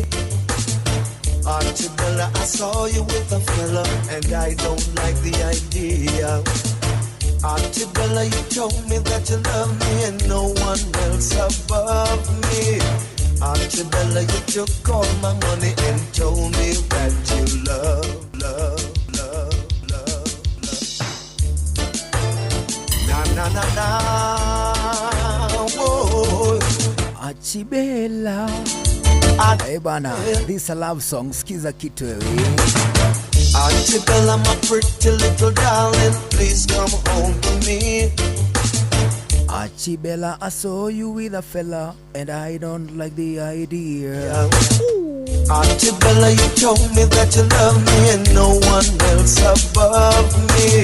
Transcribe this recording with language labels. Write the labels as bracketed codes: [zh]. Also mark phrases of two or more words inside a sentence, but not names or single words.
[en] Archibella, I saw you with a fella, and I don't like the idea. Archibella, you told me that you love me and no one else above me. Archibella, you took all my money and told me that you love. Na na na na, whoa. Archibella. Hey bana, this a love song, [sw] skiza kitu wewe. [en] Archibella, my pretty little darling, please come home to me. Archibella, I saw you with a fella, and I don't like the idea. Archibella, you told me that you love me and no one else above me.